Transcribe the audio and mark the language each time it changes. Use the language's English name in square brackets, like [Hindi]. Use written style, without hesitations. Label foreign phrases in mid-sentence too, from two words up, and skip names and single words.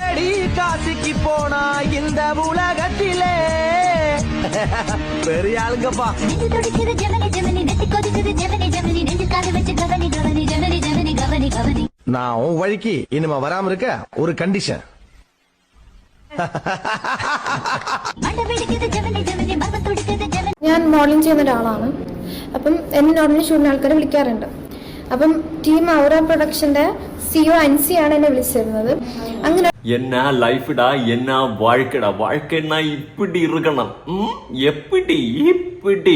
[Tamil] தேடி காசிக்கு போனா இந்த உலகத்திலே பெரிய ஆளுங்கப்பா. நான் உன் வழிக்கு இனிமே வராம இருக்க ஒரு கண்டிஷன். [Malayalam] ഞാൻ മോഡലിംഗ് ചെയ്യുന്ന ഒരാളാണ്. അപ്പം എന്നെ നോർമലി ഷൂട്ടിന് ആൾക്കാരെ വിളിക്കാറുണ്ട്. അപ്പം ടീം ഔറ പ്രൊഡക്ഷന്റെ സിഒ അൻസി ആണ് എന്നെ വിളിച്ചിരുന്നത്. അങ്ങനെ [Tamil] என்னா லைஃபிடா, என்னா வாழ்க்கைடா, வாழ்க்கைன்னா இப்படி இருக்கணும் எப்படி இப்படி.